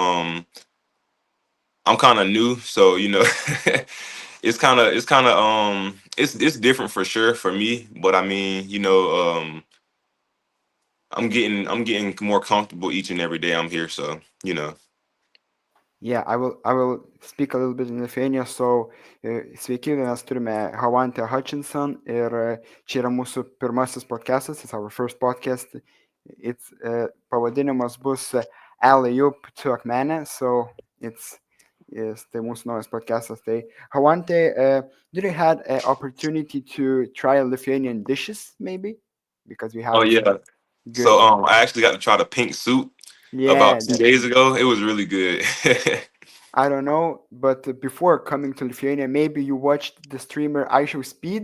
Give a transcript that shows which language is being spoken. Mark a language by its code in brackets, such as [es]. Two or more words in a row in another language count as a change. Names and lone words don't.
[en] I'm kind of new, so it's different for sure for me. But I mean, I'm getting more comfortable each and every day I'm here. So Yeah, I will speak a little bit in Lithuania. So, [lt] sveiki, mes turime HowVante Hutchinson ir čia yra mūsų pirmasis podcastas, [en] it's our first podcast. [lt] Pavadinimas bus Alley Up to Akmenę, so tai mūsų naujas podcastas. Tai HowVante, [en] did you had an opportunity to try Lithuanian dishes maybe? Because we oh have yeah. good, So I actually got to try the pink soup about yeah, 2 days ago. It was really good. I don't know, but before coming to Lithuania, maybe you watched the streamer ISO Speed?